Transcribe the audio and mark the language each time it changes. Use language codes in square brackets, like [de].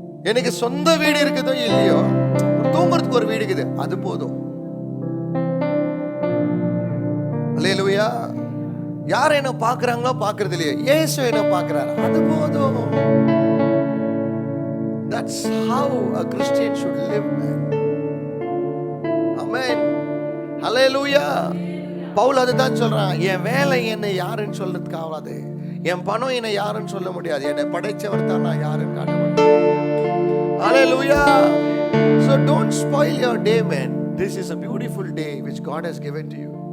[ta] எனக்கு சொந்த வீடு இருக்குதோ இல்லையோ, தூங்குறதுக்கு ஒரு வீடு இருக்குது, அது போதும். அல்லேலூயா. யார் என்ன பார்க்கறாங்களோ பார்க்கறது இல்லையோ, இயேசு என்ன பார்க்கறாரு, அது போதும். [en] That's how a Christian should live, man. Amen. Hallelujah. [ta] Pavul அதுதான் சொல்றான், என் வேலை என்னை யாருன்னு சொல்றதுக்கு ஆகாது, என் பணம் என்னை யாருன்னு சொல்ல முடியாது, என்னை படைச்சவர் தான் நான் யாருன்னு காட்ட முடியும். [en] Hallelujah. So don't spoil your day, man. This is a beautiful day which God has given to you.